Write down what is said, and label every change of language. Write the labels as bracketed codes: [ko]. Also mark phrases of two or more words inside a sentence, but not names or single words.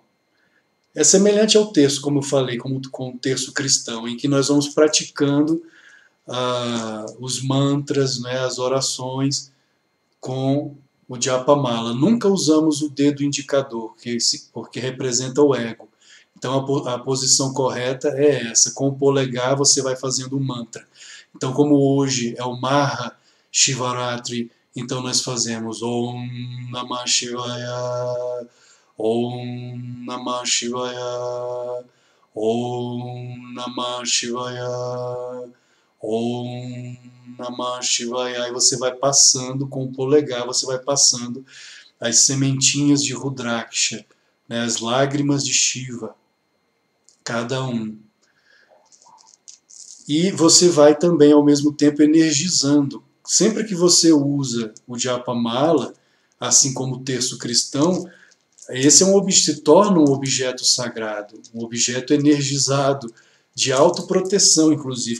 [pt] É semelhante ao terço, como eu falei, com o terço cristão, em que nós vamos praticando os mantras, né, as orações com o Japamala. Nunca usamos o dedo indicador, porque representa o ego. Então a posição correta é essa. Com o polegar você vai fazendo o mantra. Então, como hoje é o Maha Shivaratri, então nós fazemos [sa] ॐ नमः शिवाय, ॐ नमः शिवाय, ॐ नमः शिवाय, ॐ नमः शिवाय. [pt] Aí você vai passando com o polegar, você vai passando as sementinhas de Rudraksha, né, as lágrimas de Shiva, cada um. E você vai também, ao mesmo tempo, energizando. Sempre que você usa o Japamala, assim como o terço cristão, esse se torna um objeto sagrado, um objeto energizado, de autoproteção, inclusive.